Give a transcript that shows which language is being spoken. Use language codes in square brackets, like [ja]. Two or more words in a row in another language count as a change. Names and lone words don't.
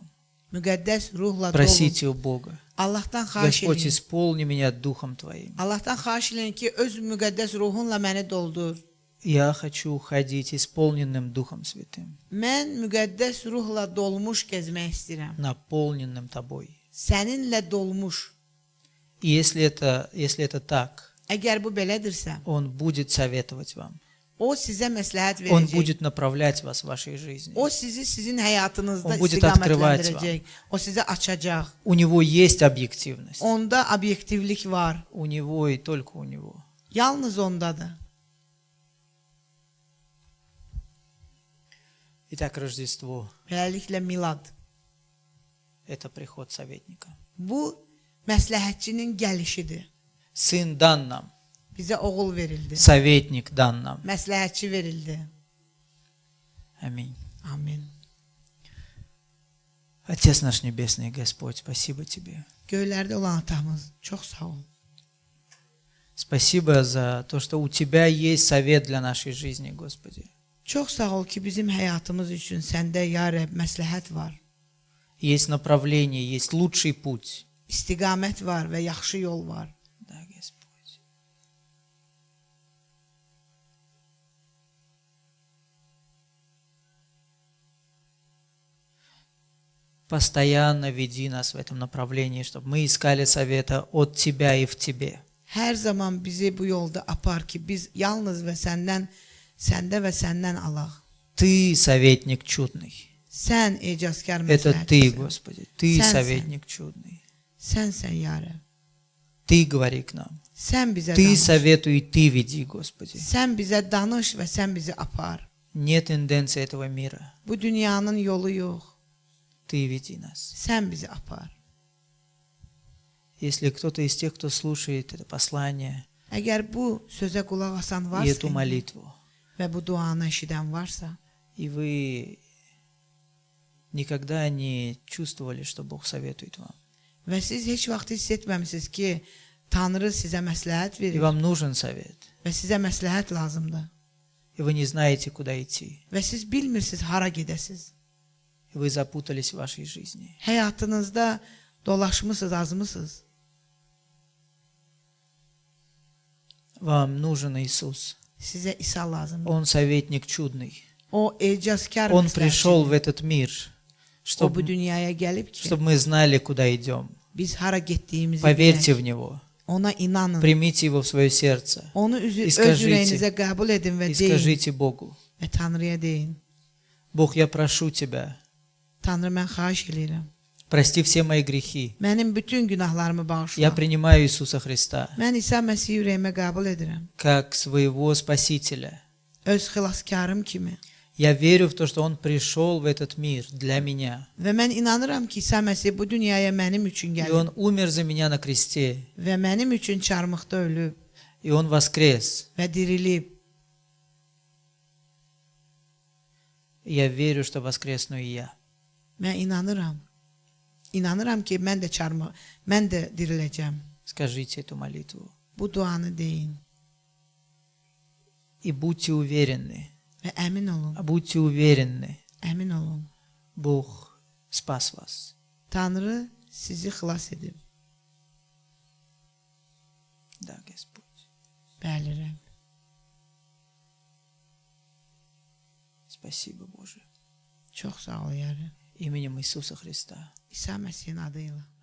[az] Müqəddəs ruhla dolun. [ru] Просите у Бога. [az] Allahdan xahiş [ru] Господь, [az] edin. [ru] исполни меня Духом Твоим. [az] Allahdan xahiş edin ki, öz müqəddəs ruhunla məni doldur. [ru] Я хочу ходить исполненным Духом Святым, [az] Mən müqəddəs ruhla dolmuş gəzmək istəyirəm. [ru] наполненным Тобой. [az] Səninlə dolmuş. [ru] И если это так, [az] Əgər bu belədirsə, [ru] Он будет советовать вам. [az] o sizə məsləhət [ru] Он [az] verəcək. [ru] будет направлять вас в вашей жизни. [az] O sizi sizin həyatınızda [ru] O будет открывать [az] istiqamətləndirəcək. O sizə açacaq. [ru] У Него есть объективность. [az] Onda obyektivlik var. [ru] У Него и только у Него. [az] Yalnız ondadır. [ru] Итак, Рождество [az] Beləliklə milad. – [ru] это приход советника. [az] Bu məsləhətçinin gəlişidir. [ru] Сын дан нам, [az] Bizə oğul verildi. [ru] советник дан нам. [az] Məsləhətçi verildi. [ru] Аминь. [az] Amin. [ru] Отец наш Небесный, Господь, спасибо Тебе. [az] Göylərdə olan atamız, çox sağ ol. [ru] Спасибо за то, что у Тебя есть совет для нашей жизни, Господи. [az] Çox sağ ol ki, bizim həyatımız üçün səndə [ar] يا رب [az] məsləhət var. [ru] Есть направление, есть лучший путь. [az] İstiqamət var və yaxşı yol var. [ru] Да, Господь. Постоянно веди нас в этом направлении, чтобы мы искали совета от Тебя и в Тебе. [az] Hər zaman bizi bu yolda apar ki, biz yalnız və səndə və səndən alaq. [ru] Ты советник чудный. [az] Sən ecazkar [ru] Это Ты, [az] məsləhətçisən. [ru] Господи. Ты [az] Сенсен. [ru] советник чудный. [az] Sənsən [ar] يا رب. [ru] Ты говори к нам. [az] Sən bizə [ru] Ты [az] danış. [ru] советуй, Ты веди, Господи. [az] Sən bizə danış və sən bizi apar. [ru] Нет тенденции этого мира. [az] Bu dünyanın yolu yox. [ru] Ты веди нас. [az] Sən bizi apar. [ru] Если кто-то из тех, кто слушает это послание [az] Əgər bu sözə qulaq asan [ru] и [az] varsa [ru] эту молитву, [az] və bu duanı eşidən varsa [ru] и вы никогда не чувствовали, что Бог советует вам, [az] və siz heç vaxt hiss etməmisiniz ki, Tanrı sizə məsləhət [ru] и [az] verir [ru] вам нужен совет, [az] və sizə məsləhət lazımdır [ru] и вы не знаете, куда идти, [az] və siz bilmirsiniz hara gedəsiz. [ru] и вы запутались в вашей жизни, [az] Həyatınızda dolaşmısınız, azmısınız. [ru] вам нужен Иисус. [az] Sizə İsa lazımdır. [ru] Он советник чудный. [az] O ecazkar [ru] Он пришел в [az] məsləhətçidir. [ru] этот mир, [az] O bu dünyaya gəlib ki, [ru] чтобы мы знали, куда идем. [az] biz hara getdiyimizi [ru] Поверьте [az] bilək. [ru] в Него, [az] Ona inanın. [ru] примите Его в свое сердце [az] Onu [ru] И [az] öz [ru] скажите- [az] ürəyinizə qəbul edin və [ru] и [az] deyin [ru] скажите Богу: [az] və Tanrıya deyin. [ru] Бог, я прошу Тебя, [az] Tanrı, mən xahiş edirəm. [ru] прости все мои грехи. [az] Mənim bütün günahlarımı [ru] Я [az] bağışla. [ru] принимаю Иисуса Христа [az] Mən İsa Məsihi ürəyimə qəbul edirəm. [ru] как своего Спасителя. [az] Öz xilaskarım kimi. [ru] Я верю в то, что Он пришел в этот мир для меня. [az] Və mən inanıram ki, İsa Məsih bu dünyaya mənim üçün [ru] И [az] gəlib [ru] Он умер за меня на кресте. [az] və mənim üçün çarmıqda ölüb [ru] И Он воскрес. [az] və dirilib. [ru] И я верю, что воскресну и я. [az] Mən inanıram. İnanıram ki, mən də diriləcəm. [ru] Скажите эту молитву. [az] Bu duanı deyin [ru] И будьте уверены, [az] və [ru] будьте уверены, [az] əmin olun. [ru] Бог спас вас. [az] Tanrı sizi xilas edib. [ru] Да, Господь. [az] Bəli, Rəbb. [ru] Спасибо, Боже. [az] Çox sağ ol, Yarı. [ru] Именем Иисуса Христа. [az] İsa Məsihin adı ilə.